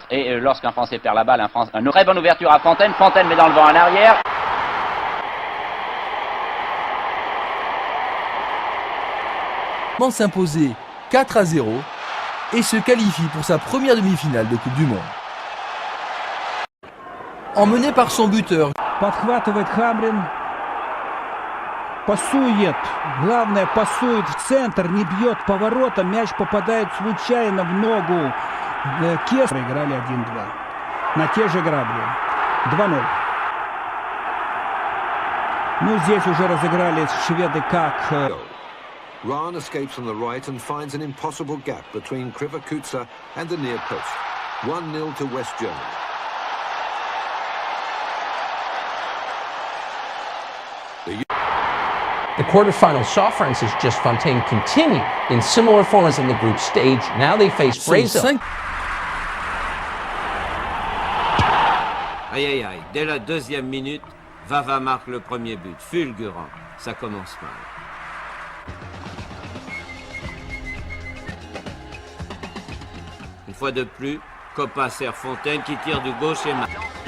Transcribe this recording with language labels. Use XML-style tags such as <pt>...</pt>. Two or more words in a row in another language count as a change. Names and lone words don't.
<fr>Et lorsqu'un Français perd la balle, une très bonne ouverture à Fontaine. Fontaine met dans le vent en arrière. S'imposer 4-0 et se qualifie pour sa première demi-finale de Coupe du Monde. Emmené par son buteur.</fr> <ru>Подхватывает Хамрин. Пасует. Главное, пасует в центр, не бьет поворотом. Мяч попадает случайно в ногу. Кес проиграли 1-2. На те же грабли. 2-0. Ну, здесь уже разыграли шведы как...</ru> <en>Rahn escapes from the right and finds an impossible gap between Krivokuza and the near post. 1-0 to West Germany. The quarterfinals saw France's Just Fontaine continue in similar form as in the group stage. Now they face Brazil.</en> <fr>Aïe aïe aïe, dès la deuxième minute, Vava marque le premier but, fulgurant. Ça commence mal. Une fois de plus, Coppa sert Fontaine qui tire du gauche et marque.</fr>